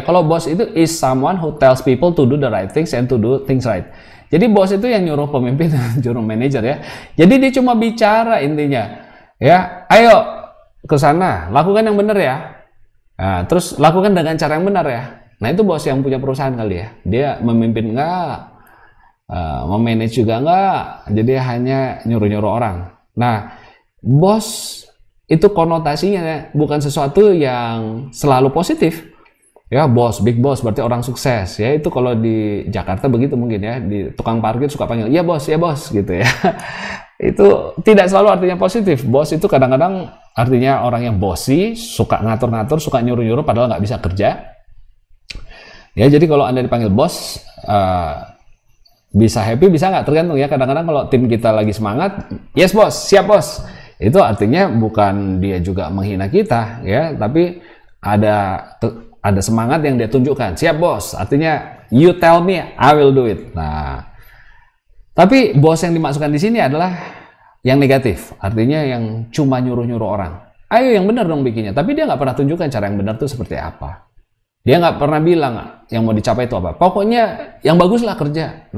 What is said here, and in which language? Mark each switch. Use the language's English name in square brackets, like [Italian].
[Indonesian] Kalau [English] boss [Indonesian] itu [English] is someone who tells people to do the right things and to do things right. [Indonesian] Jadi bos itu yang nyuruh pemimpin, nyuruh manajer ya. Jadi dia cuma bicara intinya. Ya, ayo ke sana, lakukan yang benar ya. Nah, terus lakukan dengan cara yang benar ya. Nah, itu bos yang punya perusahaan kali ya. Dia memimpin enggak, memanage juga enggak. Jadi hanya nyuruh-nyuruh orang. Nah, bos itu konotasinya bukan sesuatu yang selalu positif. Ya, bos, big boss berarti orang sukses. Ya, itu kalau di Jakarta begitu mungkin ya. Di tukang parkir suka panggil, ya bos gitu ya. Itu tidak selalu artinya positif. Bos itu kadang-kadang artinya orang yang bossy, suka ngatur-ngatur, suka nyuruh-nyuruh padahal nggak bisa kerja. Ya, jadi kalau Anda dipanggil bos, bisa happy, bisa nggak, tergantung ya. Kadang-kadang kalau tim kita lagi semangat, yes bos, siap bos. Itu artinya bukan dia juga menghina kita ya, tapi ada semangat yang dia tunjukkan. Siap bos, artinya [English] you tell me, I will do it. [Indonesian] Nah, tapi bos yang dimasukkan di sini adalah yang negatif, artinya yang cuma nyuruh-nyuruh orang. Ayo yang benar dong bikinnya, tapi dia nggak pernah tunjukkan cara yang benar itu seperti apa. Dia nggak pernah bilang yang mau dicapai itu apa. Pokoknya yang bagus lah kerja.